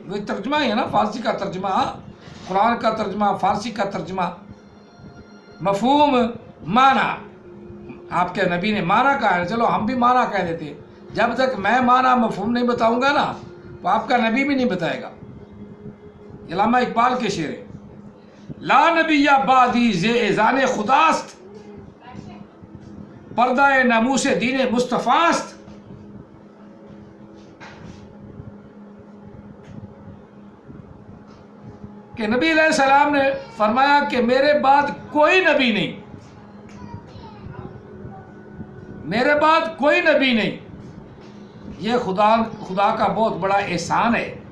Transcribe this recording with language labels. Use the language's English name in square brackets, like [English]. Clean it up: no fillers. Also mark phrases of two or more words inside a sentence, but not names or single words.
[Urdu] وہ ترجمہ ہی ہے نا، فارسی کا ترجمہ، قرآن کا ترجمہ، فارسی کا ترجمہ، مفہوم معنی آپ کے نبی نے معنی کہا ہے، چلو ہم بھی معنی کہہ دیتے۔ جب تک میں معنی مفہوم نہیں بتاؤں گا نا تو آپ کا نبی بھی نہیں بتائے گا۔ علامہ اقبال کے شعر ہے [Persian] لا نبی یا بعدی ز اذان خداست، پردہ ناموس دین مصطفیٰ است۔ [Urdu] کہ نبی علیہ السلام نے فرمایا کہ میرے بعد کوئی نبی نہیں، میرے بعد کوئی نبی نہیں، یہ خدا کا بہت بڑا احسان ہے۔